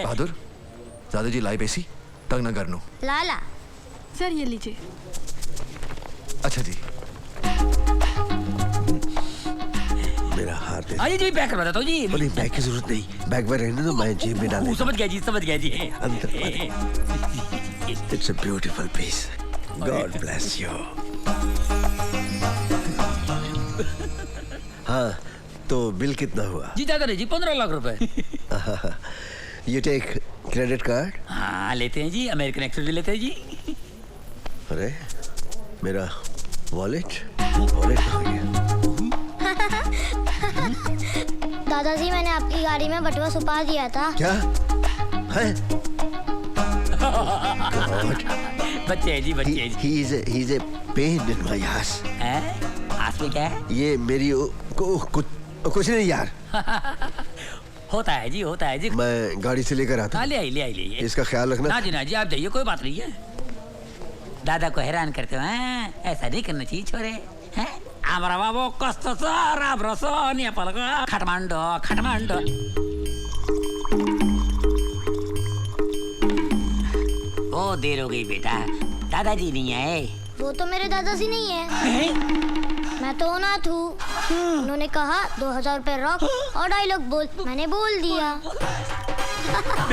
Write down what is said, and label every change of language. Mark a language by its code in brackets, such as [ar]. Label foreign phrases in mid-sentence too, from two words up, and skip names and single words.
[hi] बहादुर, दादाजी लाइव एसी तंग न करनो। लाला सर ये लीजिए। अच्छा जी। मेरा हार दे। आइए जी, पैक करवा देता हूँ जी। नहीं बैग की जरूरत नहीं, बैग में रहने दो, मैं जेब में डाल समझ गया जी, समझ गया जी। [en] It's a beautiful piece, God bless you. [hi] हाँ तो बिल कितना हुआ? जी ज्यादा नहीं जी, 15 लाख रुपए। [en] You take credit card? [hi] हाँ लेते हैं जी, अमेरिकन एक्सप्रेस भी लेते हैं जी। अरे मेरा वॉलेट कहाँ गया? दादाजी मैंने आपकी गाड़ी में बटुआ छुपा दिया था। क्या है? बच्चे हैं जी, बच्चे हैं जी। [en] He's a pain in my ass. [hi] आस में क्या है? ये मेरी कुछ नहीं यार। होता है जी, होता है जी। मैं गाड़ी से लेकर आता हाँ हूँ। ले आई, ले आई, ले आई। इसका ख्याल रखना। ना जी ना जी, आप जाइए, कोई बात नहीं है। दादा को हैरान करते हो हैं? ऐसा नहीं करना चाहिए छोरे। [ne] हैं? आमरा बाबू कस्तो छ राम्रो छ नेपालको काठमाडौँ काठमाडौँ। [hi] ओ देर हो गई बेटा, दादाजी नहीं आए। वो तो मेरे दादाजी नहीं है, मैं तो अनाथ हूँ। उन्होंने कहा 2000 रुपए रख और डायलॉग बोल, मैंने बोल दिया।